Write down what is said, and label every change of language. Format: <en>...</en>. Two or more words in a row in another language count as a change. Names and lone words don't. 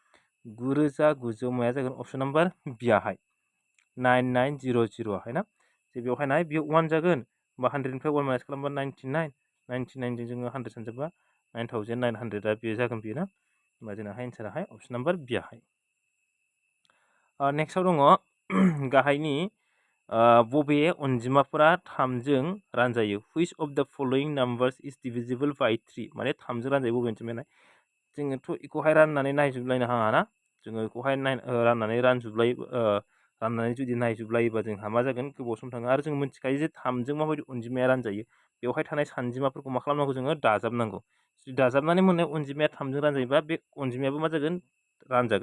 <brx>9900 माया जागोन</brx> <en>option number</en> <brx>बियाहाय 9900 हाय ना जे बेवहाय नाय बियो 1 जागोन होमबा 100निफ्राय 1 माइनास खालामबा 99 99जों जोङो 100 सानजाबा 9900 बेयो जागोन बियो ना होमबा जोंनाहाय एन्साराहाय</brx> <en>option number</en> <brx>बियाहाय नेक्स्टआव दङ गाहायनि बबे अनजिमाफोरा 3जों रानजायो</brx> <en>which of the following numbers is divisible by 3</en> <brx>माने 3जों रानजायो बबे अनजिमाया जोङोथ' बेखौहाय राननानै नायजोबलायनो हाया ना जोङो बेखौहाय राननानै राननानै जुदि नायजोबलायोबा जोंहा मा जागोन गोबाव सम थाङो आरो जों मिथिखायो जे 3जों माबायदि अनजिमाया रानजायो बेवहाय थानाय सानजिमाफोरखौ मा खालामनांगौ जोङो दाजाबनांगौ जुदि दाजाबनानै मोननाय अनजिमाया 3जों रानजायोबा बे अनजिमायाबो मा जागोन रानजागोन</brx>